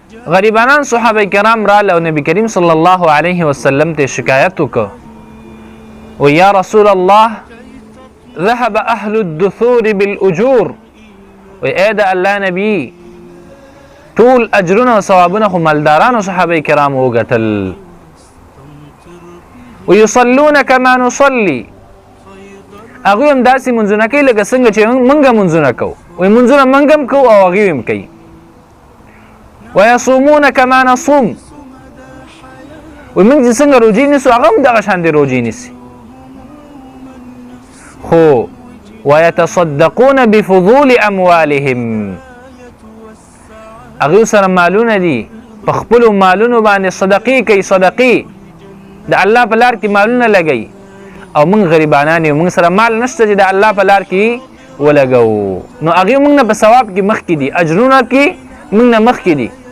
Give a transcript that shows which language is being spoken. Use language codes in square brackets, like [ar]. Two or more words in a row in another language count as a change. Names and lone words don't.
[ps] غریبانان صحابه کرام راله او نبی کریم [ar] صلی الله علیه وسلم [ps] ته شکایت وکړه و [ar] یا رسول الله ذهب اهل الدثور بالاجور [ps] و اې د الله نبی ټول اجرونه او ثوابونه خو مالدارانو صحابه کرام وګټل [ar] ويصلون كما نصلي [ps] هغوی هم داسې منځونه کوي لکه څنګه چې موږ منځونه کوو وایي منځونه موږ هم کوو او هغوی هم کوي [ar] ويصومون كما نصوم [ps] وایي موږ چې څنګه روجې نیسو هغه هم دغه شان دې روجې نیسي خو [ar] ويتصدقون بفضول اموالهم [ps] هغوی سره مالونه دي په خپلو مالونو باندې صدقې کوي صدقې د الله په لار کې مالونه لګوي او موږ غریبانان یو موږ سره مال نشته چې د الله په لار کې ولګوو نو هغوی موږ نه په ثواب کې مخکې دي اجرونه کې موږ نه مخکې دي